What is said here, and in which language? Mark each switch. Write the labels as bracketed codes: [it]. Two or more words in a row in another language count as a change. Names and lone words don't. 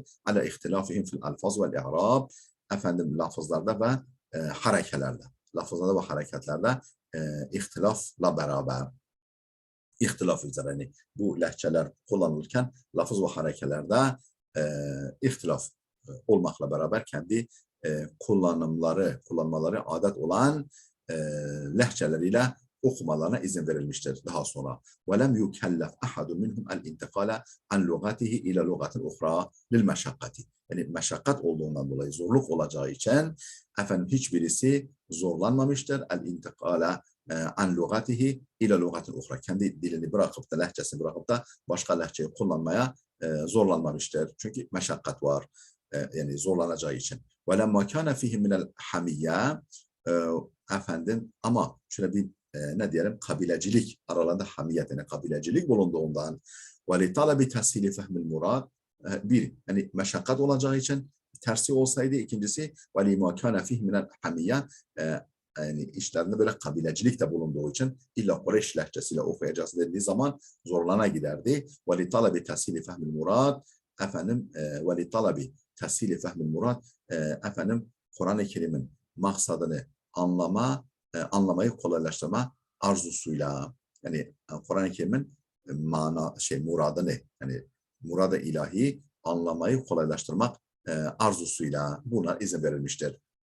[ar] على اختلافهم في الألفاظ والإعراب, [tr] efendim lafızlarda ve harekelerde, lafızlarda ve hareketlerde ihtilafla beraber, ihtilaf üzere, yani bu lehçeler kullanılırken lafız ve harekelerde ihtilaf olmakla beraber kendi kullanmaları adet olan lehçeleriyle okumalarına izin verilmiştir daha sonra. [ar] وَلَمْ يُكَلَّفْ أَحَدٌ مِنْهُمْ الْاِنْتِقَالَ عَنْ لُغَتِهِ اِلَى لُغَةٍ اُخْرَى لِلْمَشَقَّةِ. [tr] Yani meşakkat olduğundan dolayı, zorluk olacağı için efendim hiçbirisi zorlanmamıştır. [ar] الانتقال عن لغته إلى لغة أخرى. [tr] Kendi dilini bırakıp da, lehçesini bırakıp da başka lehçeyi kullanmaya zorlanmamıştır. Çünkü meşakkat var. Yani zorlanacağı için. [ar] وَلَمَّا كَانَ فِيهِ مِنَ الْحَمِيَّةِ, [tr] efendim ama şöyle bir ne diyelim, kabilecilik, aralarında hamiyet, yani kabilecilik bulunduğundan [ar] وَلِطَلَبِ تَسْهِيلِ فَهْمِ الْمُرَادِ, [tr] bir, yani meşakkat olacağı için tersi olsaydı, ikincisi [ar] وَلِمَا كَانَ فِيهِ مِنَ الْحَمِيَّةِ, [tr] yani işlerinde böyle kabilecilik de bulunduğu için illa Kureyş lehçesiyle okuyacağız dediği zaman zorlana giderdi. [ar] وَلِطَلَبِ تَسْهِيلِ فَهْمِ الْمُرَادِ, efendim وَلِطَلَبِ تَسْهِيلِ فَهْمِ الْمُرَادِ, [tr] efendim Kur'an-ı Kerim'in maksadını anlamayı kolaylaştırma arzusuyla, yani Kur'an-ı Kerim'in muradını, yani murad-ı ilahi anlamayı kolaylaştırmak arzusuyla buna izin verilmiştir.